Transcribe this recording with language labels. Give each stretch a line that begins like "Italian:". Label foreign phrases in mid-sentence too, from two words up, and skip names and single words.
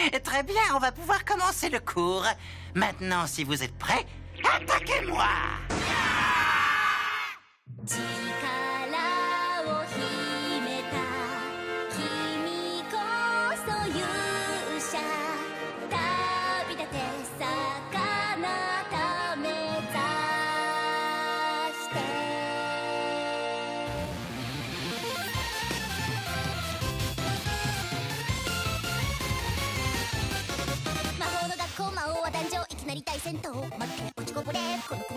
French: très bien, on va pouvoir commencer le cours. Maintenant, si vous êtes prêts, attaquez-moi!
Japanese: 力を秘めた君こそ勇者旅立て魚ためざして魔法の学校魔王は壇上いきなり大戦闘負け落ちこぼれこの